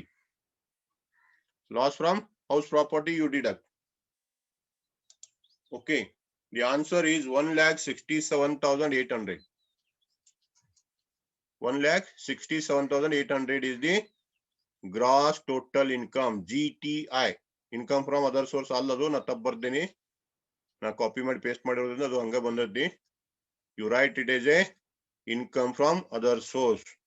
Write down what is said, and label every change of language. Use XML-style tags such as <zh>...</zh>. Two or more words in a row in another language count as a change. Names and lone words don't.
<en>Loss from house property you deduct. Okay, the answer is 1,67,800. 1,67,800 is the gross total income, GTI. Income from other source</en> <kn>ಅಲ್ಲದು ನ ಟ್ಯಾಬ್ ಬರ್ದೇನಿ ನ copy ಮಾಡಿ paste ಮಾಡಿರೋದ್ರಿಂದ ಅದು ಹಂಗ ಬಂದದ್ದಿ.</kn> <en>You write it as a income from other source.</en>